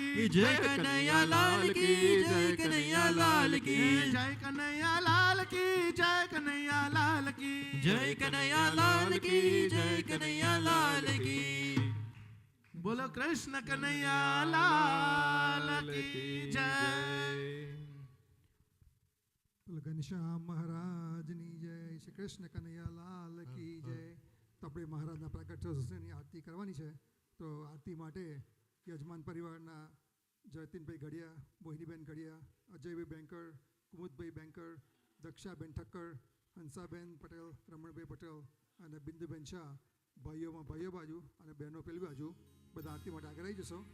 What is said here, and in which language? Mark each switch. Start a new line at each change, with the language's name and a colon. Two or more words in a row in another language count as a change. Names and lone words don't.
Hindi: जय कन्हैया लाल की जय कन्हैया लाल की जय कन्हैया लाल की जय कन्हैया लाल की जय कन्हैया लाल की जय कन्हैया लाल की बोलो कृष्ण कन्हैया लाल की जय
Gujarati: ઘનશ્યામ મહારાજની જય
Hindi: श्री कृष्ण कनैया लाल की जय.
Gujarati: તો આપણે મહારાજના પ્રાગટ્યોત્સવની આરતી કરવાની છે. તો આરતી માટે યજમાન પરિવારના જયતીનભાઈ ઘડિયા, મોહિનીબેન ઘડિયા, અજયભાઈ બેંકર, કુમુદભાઈ બેંકર, દક્ષાબેન ઠક્કર, હંસાબેન પટેલ, રમણભાઈ પટેલ અને બિંદુબેન શાહ, ભાઈઓમાં ભાઈઓ બાજુ અને બહેનો પેલી બાજુ બધા આરતી માટે આગળ આવી જશો.